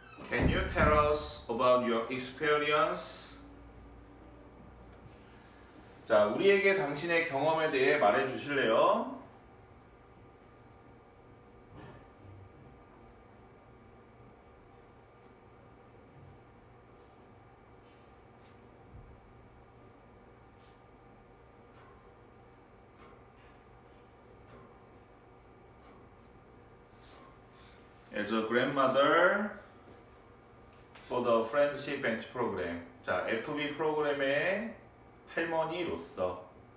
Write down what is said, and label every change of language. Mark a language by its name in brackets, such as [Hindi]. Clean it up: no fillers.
[English] Can you tell us about your experience? [Korean] 자, 우리에게 당신의 경험에 대해 말해 주실래요? [English] As a grandmother for the friendship bench program. [Korean] 자, FB 프로그램의 할머니로서.